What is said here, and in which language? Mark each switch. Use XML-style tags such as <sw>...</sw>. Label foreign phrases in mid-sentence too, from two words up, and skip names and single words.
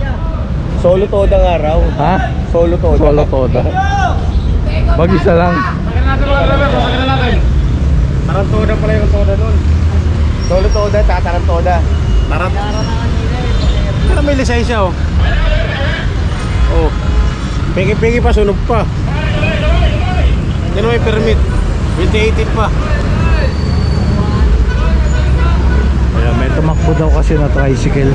<tl>Solo toda nga raw. Ha? Solo toda. Solo toda. Mag-isa lang. Tarantoda pala yung toda nun. Solo toda, tarantoda. Pero may lisensya oh. Oh. Pegi-pegi pa, sunog pa. Yan may permit. 2018 pa. Ayan, may tumakbo daw kasi na tricycle.</tl>